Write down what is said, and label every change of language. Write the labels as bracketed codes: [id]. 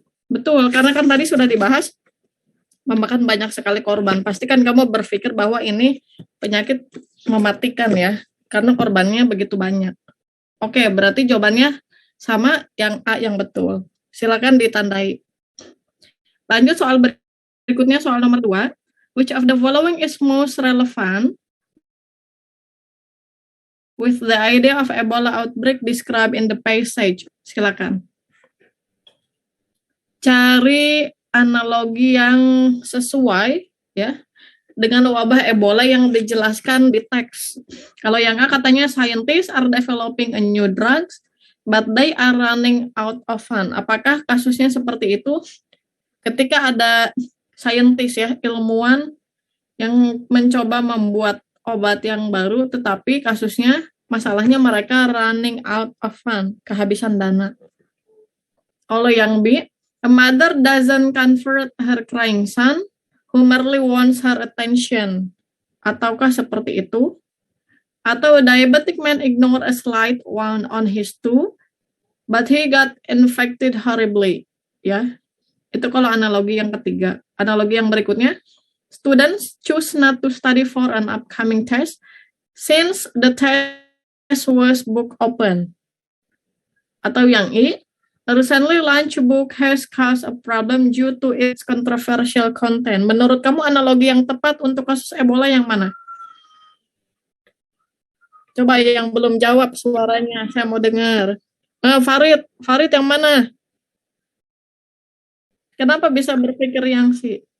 [id] Betul, karena kan tadi sudah dibahas memakan banyak sekali korban. Pasti kan kamu berpikir bahwa ini penyakit mematikan ya, karena korbannya begitu banyak. Oke, berarti jawabannya sama yang A yang betul. Silakan ditandai. Lanjut soal berikutnya, soal nomor 2. [en] Which of the following is most relevant with the idea of Ebola outbreak described in the passage? [id] Silakan. Cari analogi yang sesuai ya dengan wabah Ebola yang dijelaskan di teks. Kalau yang A katanya [en] scientists are developing a new drugs but they are running out of fund. [id] Apakah kasusnya seperti itu? Ketika ada scientist ya, ilmuwan yang mencoba membuat obat yang baru, tetapi kasusnya, masalahnya mereka [en] running out of fund, [id] kehabisan dana. Kalau yang B, [en] a mother doesn't comfort her crying son, who merely wants her attention. [id] Ataukah seperti itu? Atau [en] a diabetic man ignore a slight wound on his toe, but he got infected horribly. [id] Ya, itu kalau analogi yang ketiga. Analogi yang berikutnya, [en] students choose not to study for an upcoming test since the test was book open. [id] Atau yang E, [en] a recently launched book has caused a problem due to its controversial content. [id] Menurut kamu analogi yang tepat untuk kasus Ebola yang mana? Coba yang belum jawab suaranya, saya mau dengar. Farid yang mana? Kenapa bisa berpikir yang si?